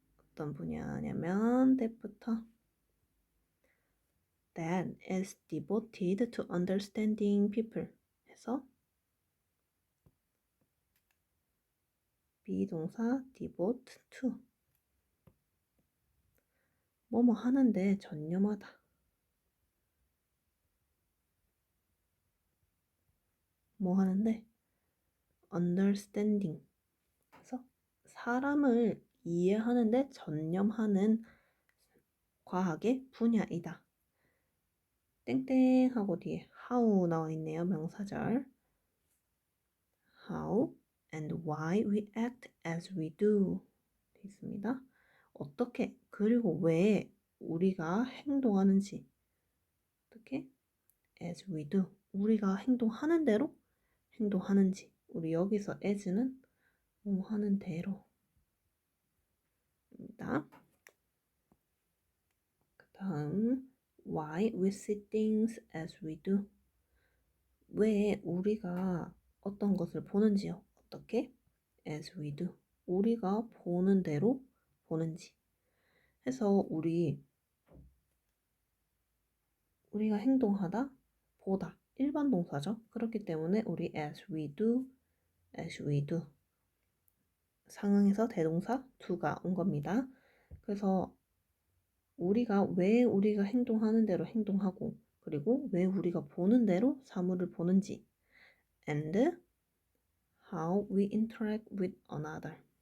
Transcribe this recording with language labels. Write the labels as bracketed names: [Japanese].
[Korean] 어떤 분야냐면 that부터 [English] that is devoted to understanding people [Korean] 해서 비동사 devote to 뭐뭐 하는데 전념하다. 뭐 하는데 understanding 그래서 사람을 이해하는데 전념하는 과학의 분야이다. 땡땡하고 뒤에 how 나와 있네요. 명사절. [English] How and why we act as we do [Korean] 되어 있습니다. 어떻게 그리고 왜 우리가 행동하는지 어떻게 [English] as we do [Korean] 우리가 행동하는 대로 행동하는지 우리 여기서 as는 뭐 하는 대로입니다. 그 다음 [English] why we see things as we do [Korean] 왜 우리가 어떤 것을 보는지요. 어떻게? as we do. 우리가 보는 대로 보는지. 해서 우리가 행동하다, 보다. 일반 동사죠. 그렇기 때문에 우리 [English] as we do, as we do. [Korean] 상황에서 대동사 do가 온 겁니다. 그래서 왜 우리가 행동하는 대로 행동하고 그리고 왜 우리가 보는 대로 사물을 보는지 [English] and how we interact with another.